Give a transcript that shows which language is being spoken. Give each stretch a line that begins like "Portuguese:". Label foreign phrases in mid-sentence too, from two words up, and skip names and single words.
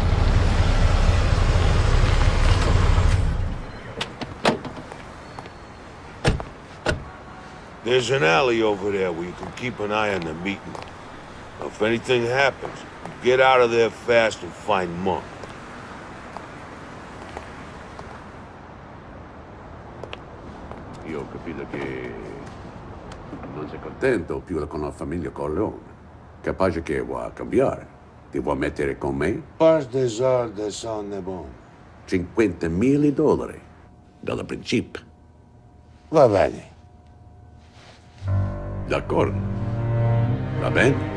English: There's an alley over there where you can keep an eye on the meeting. Now, if anything happens, get out of there fast and find Monk.
Italian: Io ho capito che non sei contento più con la famiglia Corleone. Capace che vuoi cambiare. Ti vuoi mettere con me?
French: Pas des ordres sont bons.
Italian: $50.000 dal principio. Va bene. D'accordo. Va bene?